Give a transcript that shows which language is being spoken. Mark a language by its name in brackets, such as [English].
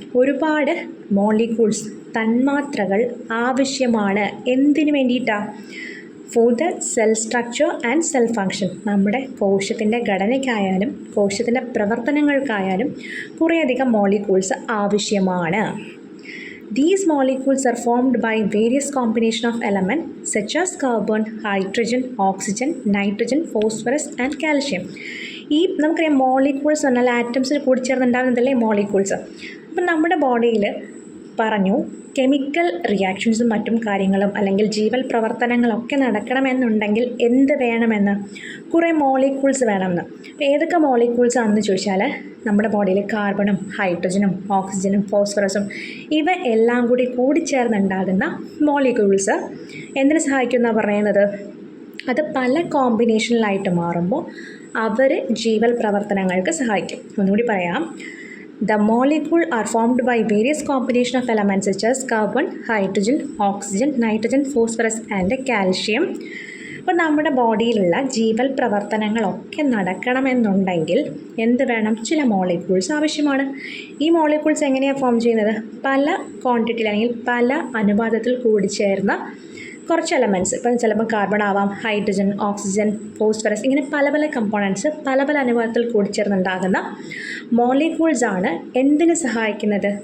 [Malayalam] ഒരുപാട് മോളിക്യൂൾസ്, തന്മാത്രകൾ ആവശ്യമാണ്. എന്തിനു വേണ്ടിയിട്ടാണ്? [English] For the cell structure and cell function. [Malayalam] നമ്മുടെ കോശത്തിൻ്റെ ഘടനയ്ക്കായാലും കോശത്തിൻ്റെ പ്രവർത്തനങ്ങൾക്കായാലും കുറേയധികം മോളിക്യൂൾസ് ആവശ്യമാണ്. [English] These molecules are formed by various combination of elements such as carbon, hydrogen, oxygen, nitrogen, phosphorus and calcium. [Malayalam] ഈ നമുക്കറിയാം മോളിക്യൂൾസ് പറഞ്ഞാൽ ആറ്റംസിൽ കൂടി ചേർന്നുണ്ടാകുന്നതല്ലേ മോളിക്യൂൾസ്. അപ്പം നമ്മുടെ ബോഡിയിൽ പറഞ്ഞു കെമിക്കൽ റിയാക്ഷൻസും മറ്റും കാര്യങ്ങളും അല്ലെങ്കിൽ ജീവൽ പ്രവർത്തനങ്ങളൊക്കെ നടക്കണമെന്നുണ്ടെങ്കിൽ എന്ത് വേണമെന്ന്? കുറേ മോളിക്യൂൾസ് വേണമെന്ന്. ഏതൊക്കെ മോളിക്യൂൾസ് ആണെന്ന് ചോദിച്ചാൽ നമ്മുടെ ബോഡിയിൽ കാർബണും ഹൈഡ്രജനും ഓക്സിജനും ഫോസ്ഫറസും ഇവ എല്ലാം കൂടി കൂടിച്ചേർന്നുണ്ടാകുന്ന മോളിക്യൂൾസ് എന്തിനു സഹായിക്കുമെന്നാണ് പറയുന്നത്? അത് പല കോമ്പിനേഷനിലായിട്ട് മാറുമ്പോൾ അവർ ജീവൽ പ്രവർത്തനങ്ങൾക്ക് സഹായിക്കും. ഒന്നുകൂടി പറയാം. [English] The molecule are formed by various combination of elements such as carbon, hydrogen, oxygen, nitrogen, phosphorus and calcium. [Malayalam] അപ്പോൾ നമ്മുടെ ബോഡിയിലുള്ള ജീവൽ പ്രവർത്തനങ്ങളൊക്കെ നടക്കണമെന്നുണ്ടെങ്കിൽ എന്ത് വേണം? ചില മോളിക്യൂൾസ് ആവശ്യമാണ്. ഈ മോളിക്യൂൾസ് എങ്ങനെയാണ് ഫോം ചെയ്യുന്നത്? പല ക്വാണ്ടിറ്റിയിൽ അല്ലെങ്കിൽ പല അനുപാതത്തിൽ കൂടിച്ചേർന്ന കുറച്ച് എലമെൻറ്റ്സ്. ഇപ്പം ചിലപ്പോൾ കാർബൺ ആവാം, ഹൈഡ്രജൻ, ഓക്സിജൻ, ഫോസ്ഫറസ്, ഇങ്ങനെ പല പല കമ്പോണൻറ്റ്സ് പല പല അനുപാതത്തിൽ കൂടിച്ചേർന്നുണ്ടാകുന്ന മോളിക്യൂൾസാണ് എന്തിനു സഹായിക്കുന്നത്?